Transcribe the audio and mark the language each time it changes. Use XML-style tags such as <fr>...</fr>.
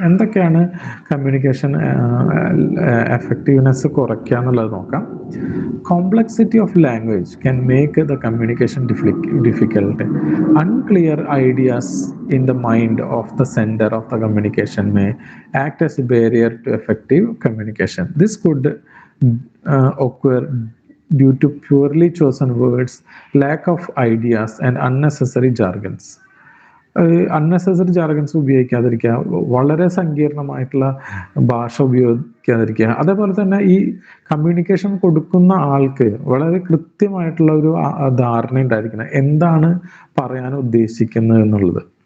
<ml>എന്തൊക്കെയാണ് communication effectiveness കുറയ്ക്കുക എന്നുള്ളത് നോക്കാം.</ml> <en>Complexity of language can make the communication difficult. Unclear ideas in the mind of the sender of the communication may act as a barrier to effective communication. This could occur due to poorly chosen words, lack of ideas, and unnecessary jargons.</en> <ml>Unnecessary jargons ഉപയോഗിക്കാതിരിക്കുക, വളരെ സങ്കീർണമായിട്ടുള്ള ഭാഷ ഉപയോഗിക്കാതിരിക്കുക. അതേപോലെ തന്നെ ഈ communication കൊടുക്കുന്ന ആൾക്ക് വളരെ കൃത്യമായിട്ടുള്ള ഒരു ധാരണ ഉണ്ടായിരിക്കണം എന്താണ് പറയാൻ ഉദ്ദേശിക്കുന്നത് എന്നുള്ളത്.</ml>